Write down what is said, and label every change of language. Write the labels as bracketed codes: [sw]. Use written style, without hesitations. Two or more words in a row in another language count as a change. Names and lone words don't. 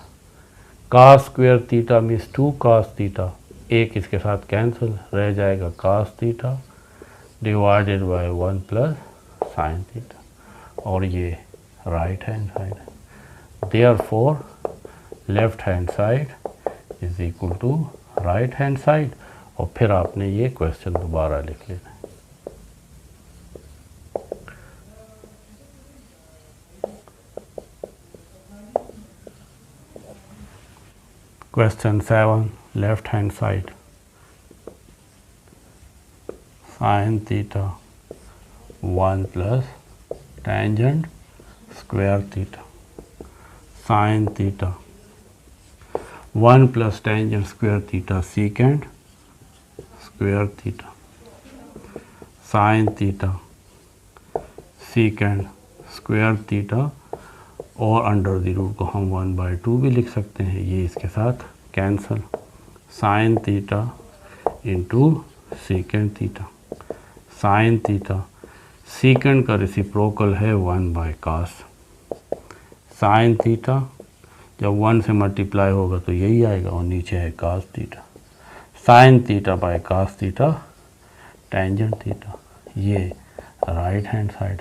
[en] cos square theta [hi] मीन्स 2 कास थीटा, एक इसके साथ कैंसिल रह जाएगा [en] cos theta divided by 1 plus sine theta, [hi] और ये [en] right hand side [hi] है। [en] therefore left hand side is equal to right hand side, [hi] और फिर आपने ये क्वेश्चन दोबारा लिख लेना है। [en] Question 7, left hand side, sin theta 1 plus tangent square theta, sin theta 1 plus tangent square theta secant square theta, sin theta secant square theta, [hi] और [en] under the root [hi] को हम 1/2 भी लिख सकते हैं, ये इसके साथ कैंसल, [en] sine theta into secant theta, sine theta secant [hi] का रेसिप्रोकल है 1/cos, [en] sine theta [hi] जब 1 से मल्टीप्लाई होगा तो यही आएगा, और नीचे है [en] cos theta, sine theta by cos theta tangent theta, [hi] ये [en] right hand side [hi] है।